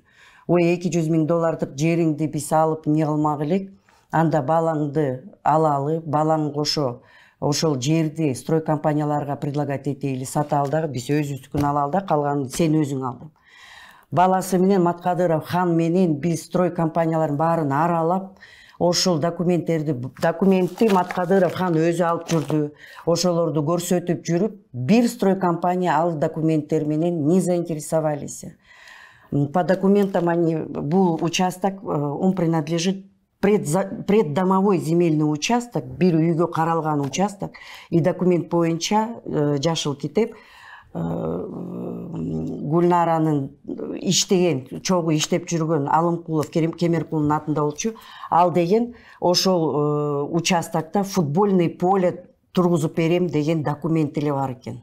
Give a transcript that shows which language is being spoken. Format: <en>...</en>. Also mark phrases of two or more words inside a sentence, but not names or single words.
<ky>Ой, $200 000 жериңди биз алып не кылмак элек, анда балаңды алалы, балаң кошо ошол жерди</ky> <ru>строй компанияларга предлагать</ru> <ky>этели, сата ал дагы, биз өзүбүздүкүн алалы да, калганын сен өзүң ал деп. Баласы менен Маткадыров хан менен биз</ky> <ru>строй компаниялардын</ru> <ky>баарын аралап, ошол документти Маткадыров хан өзү алып жүрдү. Ошолорду көрсөтүп жүрүп, бир</ky> <ru>строй компания</ru> <ky>ал документтер менен</ky> <ru>не заинтересовались. По документам</ru> <ky>бул участок,</ky> <ru>он принадлежит преддомовой земельный участок,</ru> <ky>бир үйгө каралган участок, и документ боюнча жашыл китеп Гүлнаранын иштеген, чогуу иштеп жүргөн Алымкулов Кемеркулдун атында болчу. Ал деген ошол участокто</ky> <ru>футбольный поле</ru> <ky>тургузуп берем деген документ эле бар экен.</ky>